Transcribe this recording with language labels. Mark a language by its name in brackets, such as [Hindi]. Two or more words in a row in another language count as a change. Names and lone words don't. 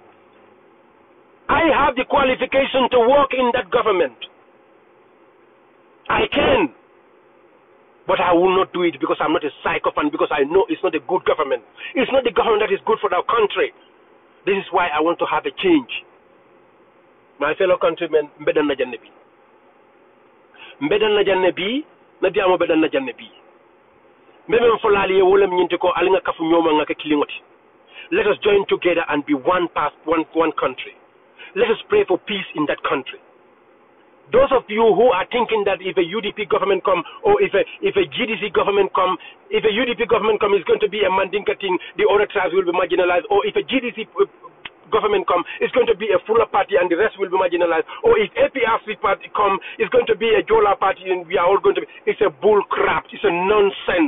[English] I have the qualification to work in that government. I can. But I will not do it because I'm not a sycophant, because I know it's not a good government. It's not the government that is good for our country. This is why I want to have a change. My fellow countrymen, [Mandingo] mbedan na janne bi. Mbedan na janne bi, na diamo mbedan na janne bi. Mbemem folali ye wolem nyinte ko alinga kafu nyoma ngaka kilingoti. [English] Let us join together and be one country. Let us pray for peace in that country. Those of you who are thinking that if a UDP government come, or if a GDC government come, if a UDP government come, it's going to be a Mandinka thing, the other tribes will be marginalized, or if a GDC government come, it's going to be a Fuller party and the rest will be marginalized, or if APRC party come, it's going to be a Jola party and we are all going to be, it's a bull crap, it's a nonsense.